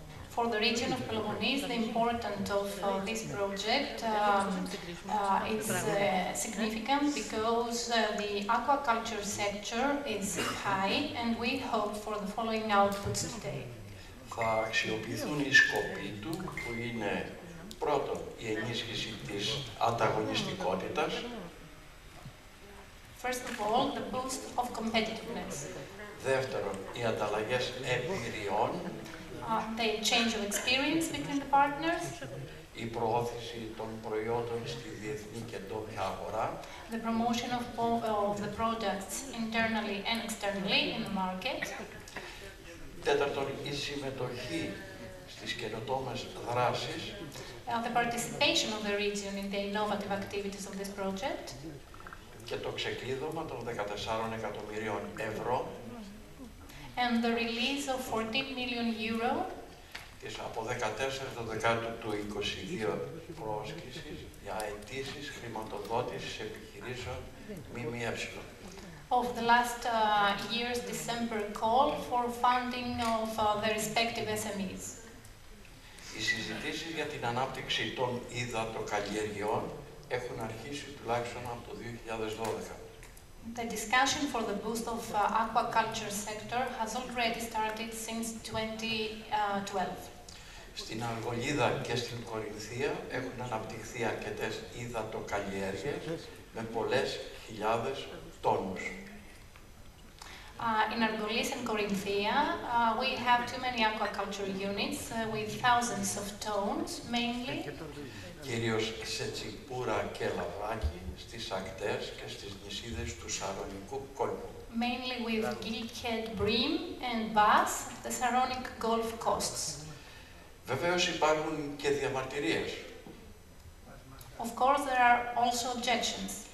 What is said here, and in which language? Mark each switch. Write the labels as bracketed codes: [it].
[en] For the region of Peloponnese, the importance of this project is significant because the aquaculture sector is high, and we hope for the following outputs today. [el] Θα αξιοποιηθούν οι σκοποί του, που είναι πρώτον η ενίσχυση της ανταγωνιστικότητας. [en] First of all, the boost of competitiveness. [el] Δεύτερον, οι ανταλλαγές εμπειριών. [en] The exchange of experience between the partners. [el] Η προώθηση των προϊόντων στη διεθνή και τόπια αγορά. [en] The promotion of the products internally and externally in the market. [el] Τέταρτον, η συμμετοχή στις καινοτόμες δράσεις. [en] The participation of the region in the innovative activities of this project. [el] Και το ξεκλείδωμα των 14 εκατομμυρίων ευρώ. [en] And the release of 14 million euro. [el] Της από 14 το Δεκάτου του 22 πρόσκλησης για αιτήσεις χρηματοδότησης επιχειρήσεων ΜΜΕ. [en] Of the last year's December call for funding of the respective SMEs. [el] Οι συζητήσεις για την ανάπτυξη των υδατοκαλλιεργειών έχουν αρχίσει τουλάχιστον από το 2012. [en] The discussion for the boost of aquaculture sector has already started since 2012. [el] Στην Αργολίδα και στην Κορινθία έχουν αναπτυχθεί αρκετές υδατοκαλλιέργειες με πολλές χιλιάδες τόνους. [en] In Argolis and Corinthia, we have too many aquaculture units with thousands of tons, mainly. [el] Κυρίως σε Τσιπούρα και Λαβράκι, στις ακτές και στις νησίδες του Σαρονικού κόλπου. [en] Mainly with gilkhead bream and bass, the Saronic Gulf coasts. [el] Βεβαίως υπάρχουν και διαμαρτυρίες. [en] Of course, there are also objections.